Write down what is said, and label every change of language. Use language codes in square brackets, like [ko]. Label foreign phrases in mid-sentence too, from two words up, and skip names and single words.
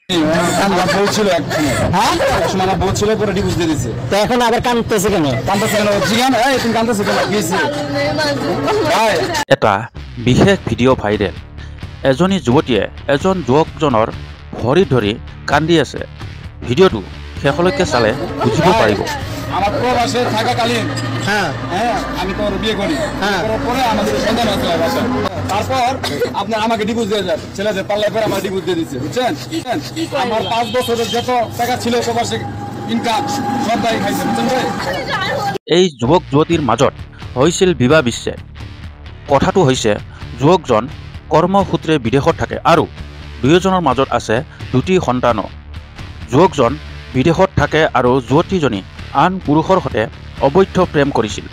[bn] আমার বউ ছিল এক সময় আমার বউ ছিল পরে ডিভোর্স দিয়ে দিছে। তো এখন আবার কাঁদতেছে কেন? কাঁদতেছে কেন? জিজ্ঞান তুমি কাঁদতেছে কেন? কি হয়েছে? [as] এটা বিশেষ ভিডিঅ' ভাইৰেল। এজনী যুৱতীয়ে এজন যুৱকজনৰ ভৰি ধৰি কান্দি আছে। ভিডিঅ'টো শেষলৈকে চালে বুজিব পাৰিব। [bn] আমার প্রবাসে থাকাকালীন আমি তো বিয়ে করি, করার পরে আমাদের সন্তান আছে বাসায়। তারপর আপনার আমাকে ডিভোর্স দিয়ে যায়, ছেলেদের পাল্লায় করে আমার ডিভোর্স দিয়ে দিচ্ছে, বুঝছেন? আমার 5 বছরের যত টাকা ছিল প্রবাসে ইনকাম সব দায়ী খাইছে, বুঝছেন ভাই? [as] এই যুৱক যুৱতীৰ মাজত হৈছিল বিবাহ বিচ্ছেদ। কথাটো হৈছে যুৱকজন কৰ্মসূত্ৰে বিদেশত থাকে আৰু দুয়োজনৰ মাজত আছে 2টি সন্তানো। যুৱকজন বিদেশত থাকে আৰু যুৱতীজনী আন পুৰুষৰ সৈতে অবৈধ প্ৰেম কৰিছিল।